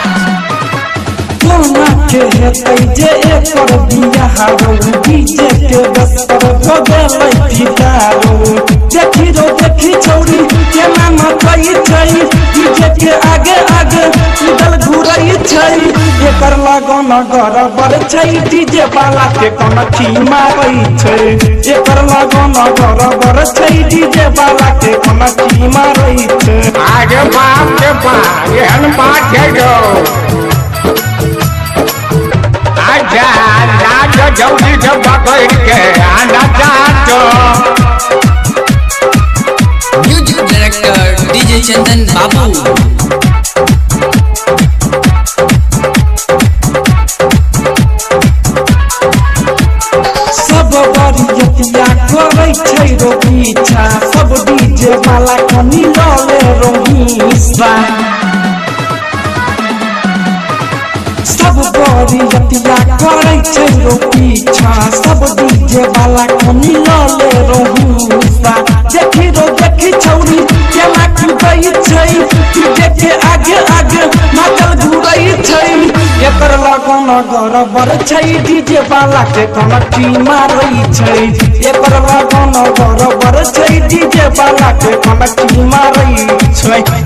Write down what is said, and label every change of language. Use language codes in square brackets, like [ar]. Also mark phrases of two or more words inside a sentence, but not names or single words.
[mai] सुना के हेतै जे एकर बियाह डीजे के बस पर भ गेलै फिदार देखी रो देखी छौरी केना नचै छै डीजे के आगे आगे उदल घुरै छै एकर लगन गरबर छै डीजे वाला के कनकी मारै छै एकर लगन गरबर छै डीजे वाला के कनकी मारै छै आगे बाप रे बाप एहन बात है जो आजा लाज जल्दी से पकड़ के आना चाहतो [en] music director DJ चंदन बाबू। [mai] सब बरियतिया करै छै रो पीछा सब डीजे वाला कनी लले रोहिसा सब बरियतिया करै छै रो पीछा सब डीजे वाला कनी लले रोहिसा देखी रो देखी छौरी केना कूदै छै डीजे के आगे आगे नाचल घुरै छै एकर लगन गरबर छै डीजे वाला के कनकी मारै छै एकर लगन गरबर छै डीजे वाला के कनकी मारै छै